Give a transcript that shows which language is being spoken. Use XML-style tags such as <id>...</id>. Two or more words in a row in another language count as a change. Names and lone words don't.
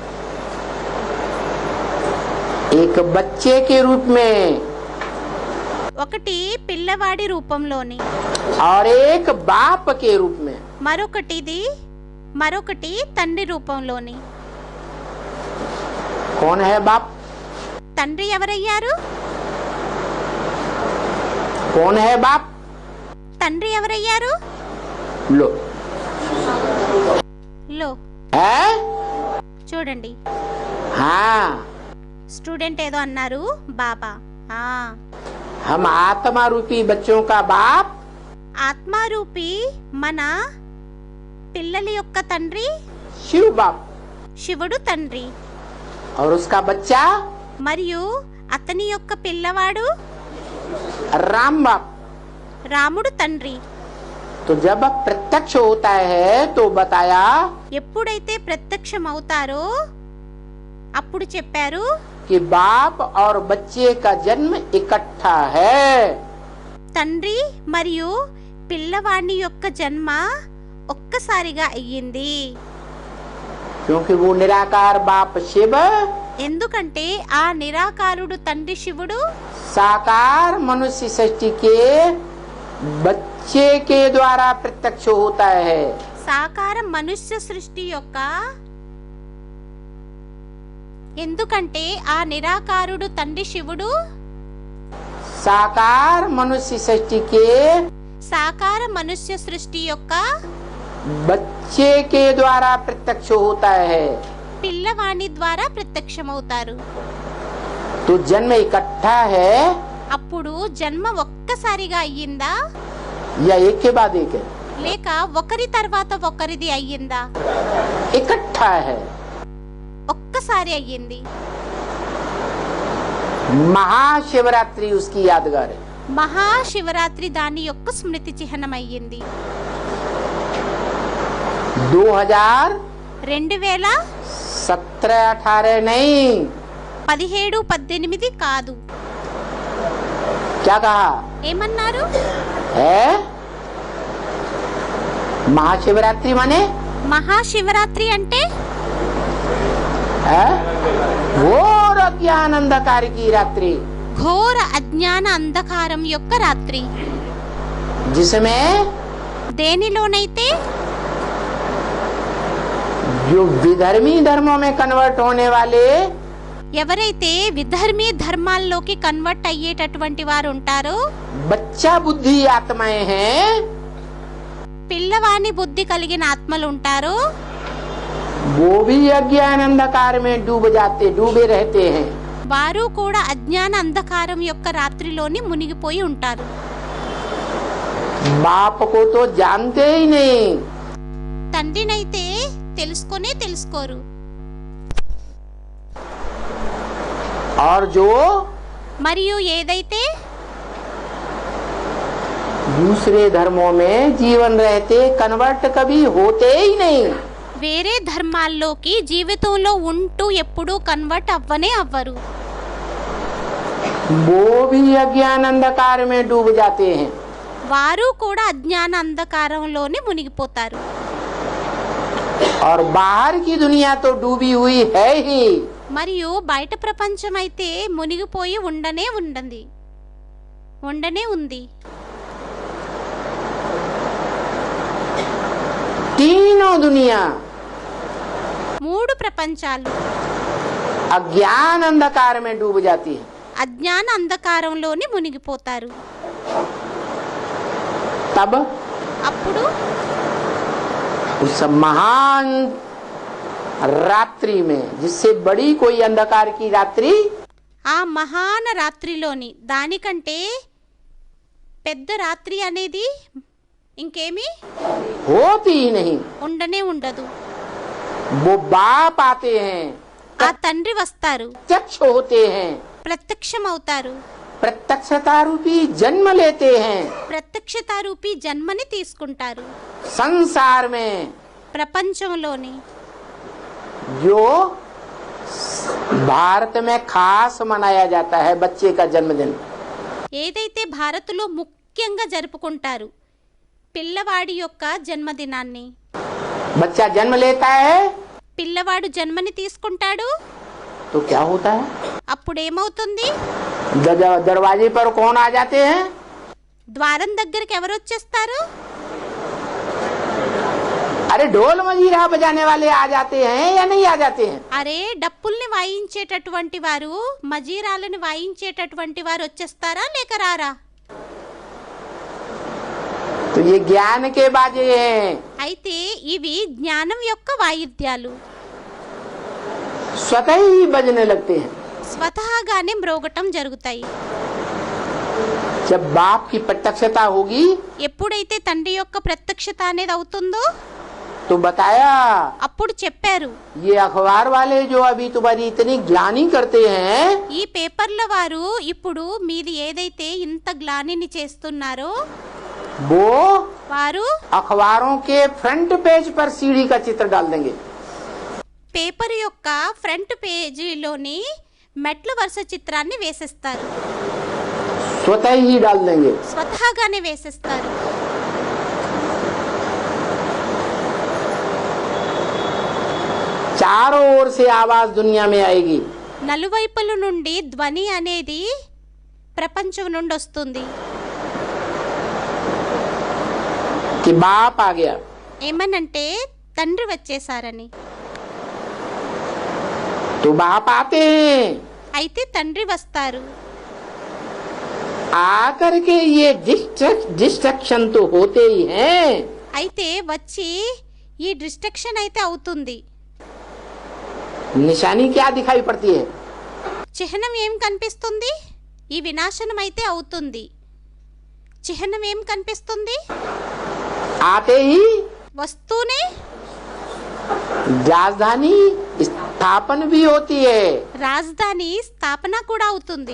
<hi>एक बच्चे के रूप में</hi> <te>ఒకటి పిల్లవాడి రూపంలోని,</te> <hi>और एक बाप के रूप में.</hi> <te>మరొకటి తండ్రి రూపంలోని.</te> <hi>कौन है बाप?</hi> <te>తండ్రి ఎవరయ్యారు?</te> <hi>कौन है बाप?</hi> <te>తండ్రి ఎవరయ్యారు?</te> <hi>लो</hi> <te>లో</te> <hi>है.</hi> <te>చూడండి,</te> <hi>हाँ,</hi> <te>స్టూడెంట్ ఏదో అన్నారు బాబా.</te> <hi>हम आत्मा रूपी बच्चों का बाप</hi> <te>ఆత్మారూపి మన పిల్లల యొక్క తండ్రి</te> <hi>शिव बाप,</hi> <te>శివుడు తండ్రి,</te> <hi>और उसका बच्चा</hi> <te>మరియు అతని యొక్క పిల్లవాడు</te> <hi>राम बाप.</hi> <te>రాముడు తండ్రి.</te> <hi>तो जब प्रत्यक्ष होता है तो बताया</hi> <te>ఎప్పుడైతే ప్రత్యక్షం అవుతారో అప్పుడు చెప్పారు</te> <hi>कि बाप और बच्चे का जन्म इकट्ठा है.</hi> <te>తండ్రి మరియు పిల్లవాడి యొక్క జన్మ ఒక్కసారిగా అయ్యింది.</te> <hi>क्योंकि वो निराकार बाप शिव</hi> <te>ఎందుకంటే ఆ నిరాకారుడు తండ్రి శివుడు</te> <hi>साकार मनुष्य सृष्टि के बच्चे के द्वारा प्रत्यक्ष होता है.</hi> <te>సాకార మనుష్య సృష్టి యొక్క, ఎందుకంటే ఆ నిరాకారుడు తండ్రి శివుడు</te> <hi>साकार मनुष्य सृष्टि के</hi> <te>సాకార మనుష్య సృష్టి యొక్క</te> <hi>बच्चे के द्वारा प्रत्यक्ष होता है.</hi> <te>పిల్లవాణి ద్వారా ప్రత్యక్షమవుతారు.</te> <hi>तो जन्म इकट्ठा है</hi> <te>అప్పుడు జన్మ ఒక్కసారిగా అయ్యిందా</te> <hi>या एक के बाद एक है?</hi> <te>లేక ఒకరి తర్వాత ఒకరిది అయ్యిందా?</te> <hi>इकट्ठा है.</hi> <te>ఒక్కసారి అయ్యింది.</te> <hi>महाशिवरात्रि उसकी यादगार है.</hi> <te>మహాశివరాత్రి దాని యొక్క స్మృతి చిహ్నం అయ్యింది.</te> <hi>2017-18 नहीं,</hi> <te>17-18 కాదు.</te> <hi>क्या कहा</hi> <te>ఏమన్నారు?</te> <hi>है? महाशिवरात्रि माने</hi> <te>మహాశివరాత్రి అంటే</te> <hi>है घोर अज्ञान अंधकार की रात्रि,</hi> <te>ఘోర అజ్ఞాన అంధకారం యొక్క రాత్రి.</te> <hi>जिसमें</hi> <te>దేనిలోనైతే</te> <hi>जो विधर्मी धर्मों में कन्वर्ट होने वाले</hi> <te>ఎవరైతే విధర్మీ ధర్మాల్లోకి కన్వర్ట్ అయ్యేటటువంటి వారు ఉంటారో,</te> <hi>बच्चा बुद्धि आत्माएं हैं,</hi> <te>పిల్లవాని బుద్ధి కలిగిన ఆత్మలు ఉంటారో,</te> <hi>वो भी अज्ञान अंधकार में डूबे रहते हैं.</hi> <te>వారు కూడా అజ్ఞాన అంధకారం యొక్క రాత్రిలోని మునిగిపోయి ఉంటారు.</te> <hi>बाप को तो जानते ही नहीं,</hi> <te>తండ్రినైతే తెలుసుకోరు.</te> <hi>और जो</hi> <te>మరియు ఏదైతే</te> <hi>दूसरे धर्मों में जीवन रहते कन्वर्ट कभी होते ही नहीं,</hi> <te>వేరే ధర్మాల్లోకి జీవితంలో ఉంటూ ఎప్పుడూ కన్వర్ట్ అవ్వరు.</te> <hi>वो भी अज्ञान अंधकार में डूब जाते हैं.</hi> <te>వారు కూడా అజ్ఞాన అంధకారంలోనే మునిగిపోతారు.</te> <hi>और बाहर की दुनिया तो डूबी हुई है ही,</hi> <te>మరియు బయట ప్రపంచం అయితే మునిగిపోయి ఉండనే ఉంది.</te> <hi>तीनों दुनिया</hi> <te>మూడు ప్రపంచాలు</te> <hi>अज्ञान अंधकार में डूब जाती है.</hi> <te>అజ్ఞాన అంధకారంలోనే మునిగిపోతారు.</te> <hi>तब</hi> <te>అప్పుడు</te> <hi>उस महान रात्रि में, जिससे बड़ी कोई अंधकार की रात्रि,</hi> <te>ఆ మహాన రాత్రిలోని దానికంటే పెద్ద రాత్రి అనేది ఇంకేమీ</te> <hi>होती ही नहीं.</hi> <te>ఉండదు.</te> <hi>वो बाप आते हैं,</hi> <te>ఆ తండ్రి వస్తారు,</te> <hi>प्रत्यक्ष होते हैं,</hi> <te>ప్రత్యక్షం అవుతారు,</te> <hi>प्रत्यक्षता रूपी जन्म लेते हैं</hi> <te>ప్రత్యక్షత రూపీ జన్మని తీసుకుంటారు.</te> <hi>संसार में,</hi> <te>ప్రపంచంలోని</te> <hi>जो भारत में खास मनाया जाता है बच्चे का जन्मदिन.</hi> <te>ఏదైతే భారత్లో ముఖ్యంగా జరుపుకుంటారు పిల్లవాడి యొక్క జన్మదినాన్ని.</te> <hi>बच्चा जन्म लेता है</hi> <te>పిల్లవాడు జన్మని తీసుకుంటాడు.</te> <hi>तो क्या होता है?</hi> <te>అప్పుడేమవుతుంది?</te> <hi>दरवाजे पर कौन आ जाते हैं?</hi> <te>ద్వారం దగ్గరికి ఎవరు వచ్చేస్తారు?</te> <hi>अरे ढोल मजीरा बजाने वाले आ जाते हैं या नहीं आ जाते हैं?</hi> <te>అరే డప్పుల్ని వాయించేటటువంటి వారు, మజీరాలను వాయించేటటువంటి వారు వచ్చేస్తారా లేక రారా?</te> <hi>तो ये ज्ञान के बाजे हैं.</hi> <te>అయితే ఇవి జ్ఞానం యొక్క వాయిద్యాలు.</te> <hi>स्वतः ही बजने लगते हैं.</hi> <te>స్వతహాగానే మ్రోగటం జరుగుతాయి.</te> <hi>जब बाप की प्रत्यक्षता होगी</hi> <te>ఎప్పుడైతే తండ్రి యొక్క ప్రత్యక్షత అనేది అవుతుందో</te> <hi>तो बताया,</hi> <te>అప్పుడు చెప్పారు,</te> <hi>ये अखबार वाले जो अभी तुम्हारी इतनी ग्लानी करते हैं,</hi> <te>ఈ పేపర్ల వారు ఇప్పుడు మీది ఏదైతే ఇంత గ్లానిని చేస్తున్నారో</te> <hi>वो</hi> <te>వారు</te> <hi>अखबारों के</hi> <en>front page</en> <hi>पर सीढ़ी का चित्र डाल देंगे.</hi> <te>పేపర్ యొక్క</te> <en>front pageలోని</en> <te>మెట్ల వరుస చిత్రాన్ని వేసేస్తారు.</te> <hi>स्वतः ही डाल देंगे.</hi> <te>స్వతహాగానే వేసేస్తారు.</te> <hi>चारों ओर से आवाज दुनिया में आएगी.</hi> <te>నలువైపుల నుండి ధ్వని అనేది ప్రపంచం నుండి వస్తుంది.</te> <hi>कि बाप आ गया.</hi> <te>ఏమనంటే తండ్రి వచ్చేసారని.</te> <hi>तो बाप आते हैं,</hi> <te>అయితే తండ్రి వస్తారు.</te> <hi>आकर के ये डिस्ट्रक्शन तो होते ही हैं.</hi> <te>అయితే వచ్చి ఈ డిస్ట్రక్షన్ అయితే అవుతుంది.</te> <hi>निशानी क्या दिखाई पड़ती है?</hi> <te>చిహ్నం ఏం కనిపిస్తుంది? ఈ వినాశనం అయితే అవుతుంది. చిహ్నం ఏం కనిపిస్తుంది?</te> <hi>आते ही</hi> <te>వస్తూనే</te> <hi>राजधानी स्थापन भी होती है.</hi> <te>రాజధాని స్థాపన కూడా అవుతుంది.</te>